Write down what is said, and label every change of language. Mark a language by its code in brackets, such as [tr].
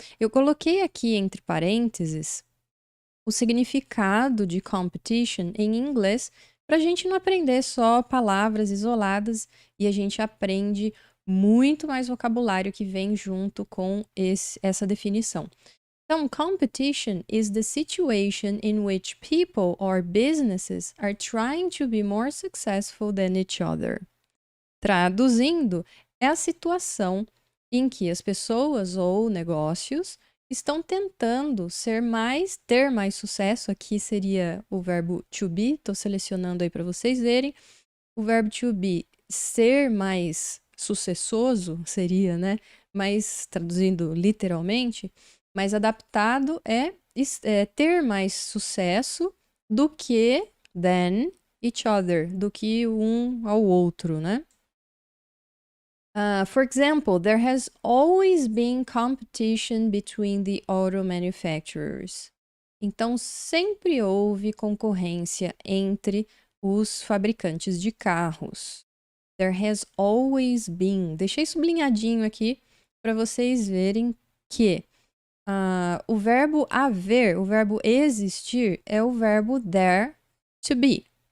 [pt] Eu coloquei aqui entre parênteses o significado de competition em inglês para a gente não aprender só palavras isoladas e a gente aprende muito mais vocabulário que vem junto com essa definição. [en] Então, competition is the situation in which people or businesses are trying to be more successful than each other. [pt] Traduzindo, é a situação em que as pessoas ou negócios estão tentando ter mais sucesso. Aqui seria o verbo to be, estou selecionando aí para vocês verem. O verbo to be, ser mais sucessoso, seria, né? Mas traduzindo literalmente, mais adaptado é ter mais sucesso do que [en] than each other, [pt] do que um ao outro, né? [en] For example, there has always been competition between the auto manufacturers. [pt] Então, sempre houve concorrência entre os fabricantes de carros. [en] There has always been. [pt] Deixei sublinhadinho aqui para vocês verem que o verbo haver, o verbo existir, é o verbo there to be.